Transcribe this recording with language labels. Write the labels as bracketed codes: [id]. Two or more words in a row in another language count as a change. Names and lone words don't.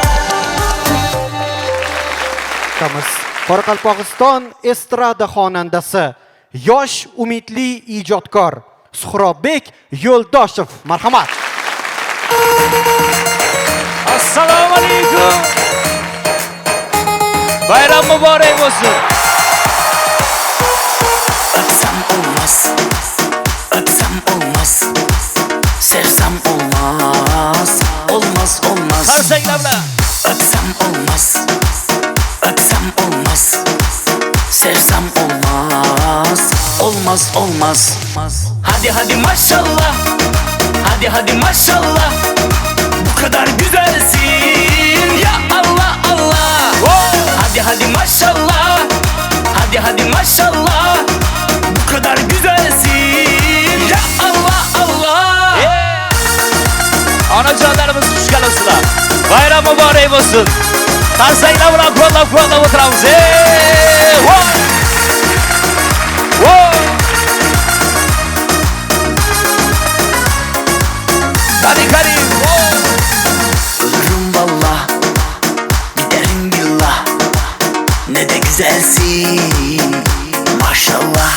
[uz] Qoraqalpog'iston estrada xonandasi yosh umidli ijodkor Suhrobbek Yo'ldoshev marhamat. Assalomu alaykum. Bayram muborak bo'lsin. [tr] Öpsem olmaz, sevsem olmaz, olmaz. [uz] Qarsanglar bilan. [tr] Öpsem olmaz, sevsem olmaz. Hadi maşallah, hadi maşallah. Bu kadar güzelsin ya Allah. Hadi maşallah, hadi maşallah. Bu kadar güzelsin ya Allah. [uz] Onajonlarimiz tushgan olsunlar. Bayram muborak bo'lsin. Qarsanglar bilan qo'llab o'tiramiz. [tr] Hadi. Ölürüm valla, giderim billah. Ne de güzelsin, maşallah.